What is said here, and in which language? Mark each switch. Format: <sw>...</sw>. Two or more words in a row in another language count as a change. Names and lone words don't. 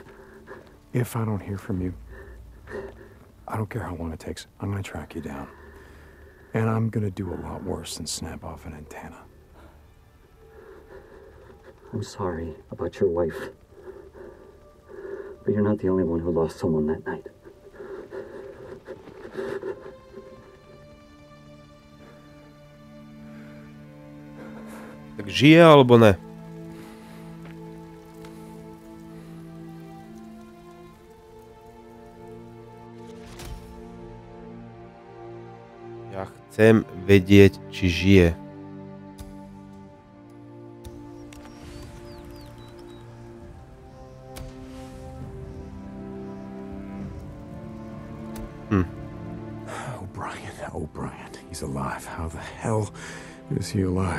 <en>If I don't hear from you, I don't care how long it takes. I'm gonna track you down. And I'm gonna do a lot worse than snap off an antenna. I'm sorry about your wife. But you're not the only one who lost someone that night.</en> <sk>Tak žije alebo ne? Ja chcem vedieť, či žije.</sk> <en>O'Brien, he's alive. How the hell is he alive?</en>